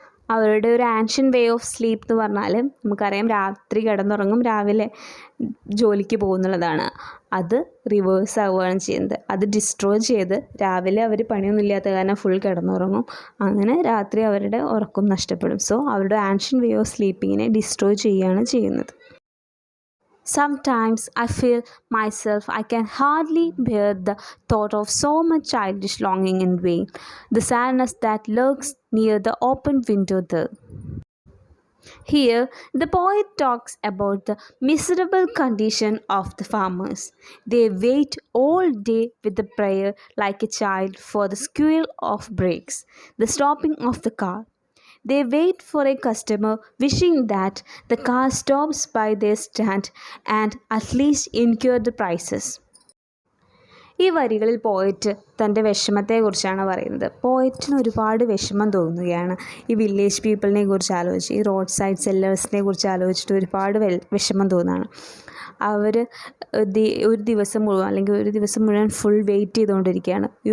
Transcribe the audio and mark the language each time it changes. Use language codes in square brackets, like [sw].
[ml] അവരുടെ ഒരു ancient way of sleep എന്ന് പറഞ്ഞാൽ നമുക്കറിയാം, രാത്രി കിടന്നുറങ്ങും, രാവിലെ ജോലിക്ക് പോകുന്നുള്ളതാണ്. അത് റിവേഴ്സ് ആവുകയാണ് ചെയ്യുന്നത്. അത് ഡിസ്ട്രോയ് ചെയ്ത് രാവിലെ അവർ പണിയൊന്നും ഇല്ലാത്ത കാരണം ഫുൾ കിടന്നുറങ്ങും. അങ്ങനെ രാത്രി അവരുടെ ഉറക്കം നഷ്ടപ്പെടും. സോ അവരുടെ ആൻഷ്യൻ്റ് വേ ഓഫ് സ്ലീപ്പിങ്ങിനെ ഡിസ്ട്രോയ് ചെയ്യുകയാണ് ചെയ്യുന്നത്. [en] Sometimes I feel myself I can hardly bear the thought of so much childish longing in vain, the sadness that lurks near the open window there. Here, the poet talks about the miserable condition of the farmers. They wait all day with a prayer like a child for the squeal of brakes, the stopping of the car. They wait for a customer, wishing that the car stops by their stand and at least incur the prices. [ml] ഈ വരികളിൽ poet തൻ്റെ വിഷമത്തെക്കുറിച്ചാണ് പറയുന്നത്. പോയറ്റിന് ഒരുപാട് വിഷമം തോന്നുകയാണ് ഈ village പീപ്പിളിനെ കുറിച്ച് ആലോചിച്ച്, ഈ റോഡ് സൈഡ് സെല്ലേഴ്സിനെ കുറിച്ച് ആലോചിച്ചിട്ട് ഒരുപാട് വിഷമം തോന്നുകയാണ്. അവർ ഒരു ദിവസം മുഴുവൻ ഫുൾ വെയിറ്റ് ചെയ്തുകൊണ്ടിരിക്കുകയാണ്.